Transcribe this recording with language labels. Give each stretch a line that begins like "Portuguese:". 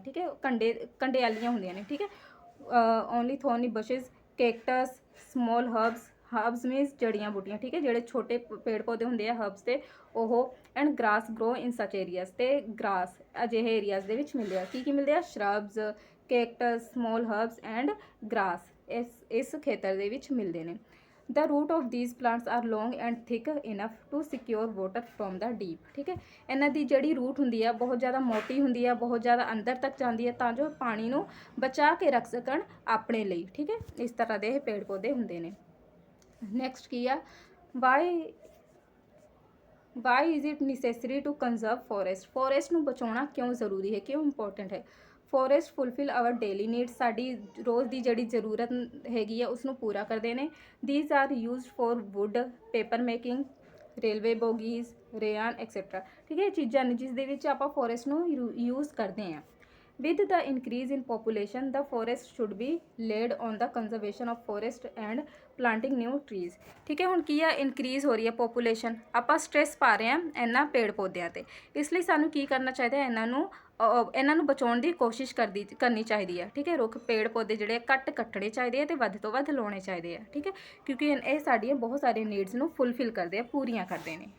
Punjabi: ਠੀਕ ਹੈ, ਕੰਡਿਆਲੀਆਂ ਹੁੰਦੀਆਂ ਨੇ। ਠੀਕ ਹੈ,
English: only thorny bushes, cactus, small herbs means
Punjabi: ਜੜੀਆਂ ਬੂਟੀਆਂ। ਠੀਕ ਹੈ, ਜਿਹੜੇ ਛੋਟੇ ਪੇੜ ਪੌਦੇ ਹੁੰਦੇ ਆ ਹਰਬਸ ਦੇ, ਉਹ
English: and grass grow in such areas,
Punjabi: ਤੇ ਗ੍ਰਾਸ ਅਜਿਹੇ ਏਰੀਆਜ਼ ਦੇ ਵਿੱਚ ਮਿਲਦੇ ਆ। ਕੀ ਮਿਲਦੇ ਆ?
English: shrubs, cactus, small herbs and grass
Punjabi: ਇਸ ਖੇਤਰ ਦੇ ਵਿੱਚ ਮਿਲਦੇ ਨੇ।
English: The root of these plants are long and thick enough to secure water from the deep।
Punjabi: ਠੀਕ ਹੈ, ਇਹਨਾਂ ਦੀ ਜਿਹੜੀ ਰੂਟ ਹੁੰਦੀ ਆ ਬਹੁਤ ਜ਼ਿਆਦਾ ਮੋਟੀ ਹੁੰਦੀ ਆ, ਬਹੁਤ ਜ਼ਿਆਦਾ ਅੰਦਰ ਤੱਕ ਜਾਂਦੀ ਹੈ ਤਾਂ ਜੋ ਪਾਣੀ ਨੂੰ ਬਚਾ ਕੇ ਰੱਖ ਸਕਣ ਆਪਣੇ ਲਈ। ਠੀਕ ਹੈ, ਇਸ ਤਰ੍ਹਾਂ ਦੇ ਇਹ ਪੇੜ ਪੌਦੇ ਹੁੰਦੇ ਨੇ। ਨੈਕਸਟ ਕੀ ਆ?
English: why is it necessary to conserve
Punjabi: forest ਨੂੰ ਬਚਾਉਣਾ ਕਿਉਂ ਜ਼ਰੂਰੀ ਹੈ, ਕਿਉਂ ਇੰਪੋਰਟੈਂਟ ਹੈ?
English: forest fulfil our daily needs,
Punjabi: ਸਾਡੀ ਰੋਜ਼ ਦੀ ਜਿਹੜੀ ਜ਼ਰੂਰਤ ਹੈਗੀ ਆ ਉਸ ਨੂੰ ਪੂਰਾ ਕਰਦੇ ਨੇ।
English: These are used for wood, paper making, railway bogies, rayon etcetera.
Punjabi: ਠੀਕ ਹੈ, ਇਹ ਚੀਜ਼ਾਂ ਨੇ ਜਿਸ ਦੇ ਵਿੱਚ ਆਪਾਂ ਫੋਰੈਸਟ ਨੂੰ ਯੂਜ਼ ਕਰਦੇ ਹਾਂ।
English: With the increase in population, the forest should be laid on the conservation of forest and planting new trees।
Punjabi: ਠੀਕ ਹੈ, ਹੁਣ ਕੀ ਆ? ਇਨਕਰੀਜ਼ ਹੋ ਰਹੀ ਹੈ ਪੋਪੂਲੇਸ਼ਨ, ਆਪਾਂ ਸਟ੍ਰੈਸ ਪਾ ਰਹੇ ਹਾਂ ਇਹਨਾਂ ਪੇੜ ਪੌਦਿਆਂ ਤੇ, ਇਸ ਲਈ ਸਾਨੂੰ ਕੀ ਕਰਨਾ ਚਾਹੀਦਾ ਹੈ? ਇਹਨਾਂ ਨੂੰ ਬਚਾਉਣ ਦੀ ਕੋਸ਼ਿਸ਼ ਕਰਨੀ ਚਾਹੀਦੀ ਹੈ। ਠੀਕ ਹੈ, ਰੁੱਖ ਪੇੜ ਪੌਦੇ ਜਿਹੜੇ ਘੱਟ ਕੱਟਣੇ ਚਾਹੀਦੇ ਆ ਤੇ ਵੱਧ ਤੋਂ ਵੱਧ ਲਾਉਣੇ ਚਾਹੀਦੇ ਆ। ਠੀਕ ਹੈ, ਕਿਉਂਕਿ ਇਹ ਸਾਡੀਆਂ ਬਹੁਤ ਸਾਰੀਆਂ ਨੀਡਸ ਨੂੰ ਫੁੱਲਫਿਲ ਕਰਦੇ ਆ, ਪੂਰੀਆਂ ਕਰਦੇ ਨੇ।